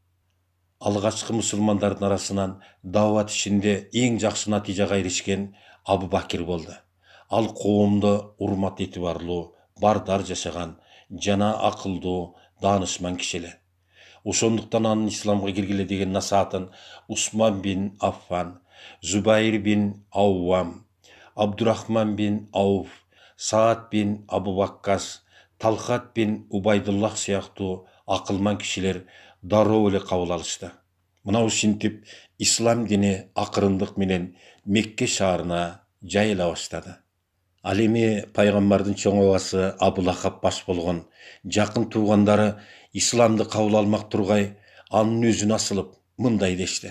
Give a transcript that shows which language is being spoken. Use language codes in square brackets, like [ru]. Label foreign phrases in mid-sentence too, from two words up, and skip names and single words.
[ky] Алгачкы мусулмандардын арасынан даават ишинде эң жакшы натыйжага эришкен Абу Бакир болду. Ал коомдо урмат этибарлуу, бардар жашаган, жана акылдуу, даанышман киши эле. Ошондуктан анын исламга киргиле деген насаатын Усман бин Аффан, Зубайр бин Ауам, Абдурахман бин Ауф, Саад бин Абу Ваккас, Талхат бин Убайдуллах сыяктуу акылман кишилер дароо эле кабыл алышты. Мына ушинтип ислам дини акырындык менен Мекке шаарына жайыла баштады. Ал эми пайгамбардын чоң абасы Абу Лахаб баш болгон жакын туугандары исламды кабыл алмак тургай, анын өзүн асылып мындай дешти.